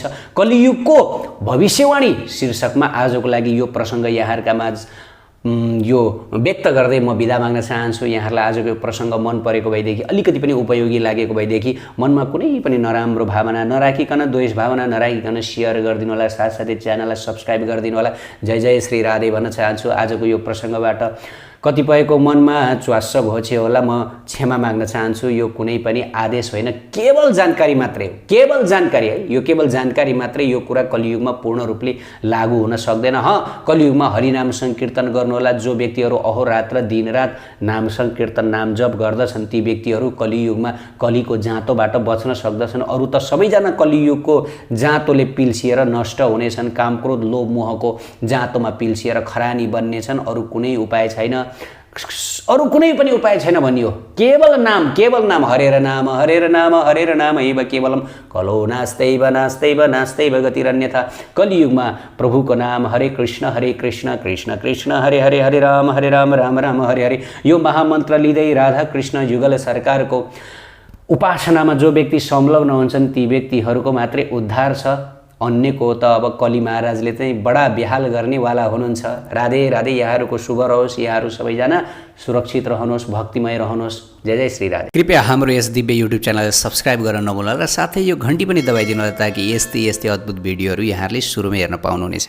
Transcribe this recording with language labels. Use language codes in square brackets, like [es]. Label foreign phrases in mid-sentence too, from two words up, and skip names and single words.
[ne] कलियुगको भविष्यवाणी शीर्षकमा आजको लागि यो प्रसङ्ग यहाँहरूका माझ यो व्यक्त गर्दै म बिदा माग्न चाहन्छु। यहाँहरूलाई आजको प्रसङ्ग मन परेको भएदेखि, अलिकति पनि उपयोगी लागेको भएदेखि मनमा कुनै पनि नराम्रो भावना नराखिकन, द्वेष भावना नराखिकन सेयर गरिदिनु होला। साथसाथै च्यानललाई सब्सक्राइब गरिदिनु होला। जय जय श्री राधे भन्न चाहन्छु। आजको यो प्रसङ्गबाट कतिपयको मनमा च्वास्स घोच्यो होला, म क्षमा माग्न चाहन्छु। यो कुनै पनि आदेश होइन, केवल जानकारी मात्रै हो। केवल जानकारी है, यो केवल जानकारी मात्रै। यो कुरा कलियुगमा पूर्ण रूपले लागू हुन सक्दैन। कलियुगमा हरिनाम संकीर्तन गर्नुहोला। जो व्यक्तिहरू अहोरात्र दिनरात नाम संकीर्तन, नाम जप गर्दछन्, ती व्यक्तिहरू कलियुगमा कलीको जाँतोबाट बच्न सक्दछन्। अरू त सबैजना कलियुगको जाँतोले पिल्सिएर नष्ट हुनेछन्। काम क्रोध लोभ मोहको जाँतोमा पिल्सिएर खरानी बन्नेछन्। अरू कुनै उपाय छैन, अरू कुनै पनि उपाय छैन भनियो। [sa] केवल नाम हरेर नाम एव केवलम कलो नास्त्यैव नास्त्यैव गतिरन्यथा। [ne] कलियुगमा प्रभुको नाम हरे कृष्ण कृष्ण कृष्ण हरे हरे, हरे राम राम राम हरे हरे, यो महामन्त्र लिँदै राधा कृष्ण युगल सरकारको उपासनामा जो व्यक्ति संलग्न हुन्छन् ती व्यक्तिहरूको मात्रै उद्धार छ। अन्यको त अब कली महाराजले चाहिँ बडा बेहाल गर्नेवाला हुनुहुन्छ। राधे राधे। यहाँहरूको शुभ रहोस्। यहाँहरू सबैजना सुरक्षित रहनुहोस्, भक्तिमय रहनुहोस्। जय जय श्री राधे। कृपया हाम्रो यस दिव्य युट्युब च्यानललाई सब्सक्राइब गर्न नभुल्नुहोला र साथै यो घन्टी पनि दबाइदिनु होला ताकि यस्तै अद्भुत भिडियोहरू यहाँहरूले सुरुमै हेर्न पाउनुहुनेछ।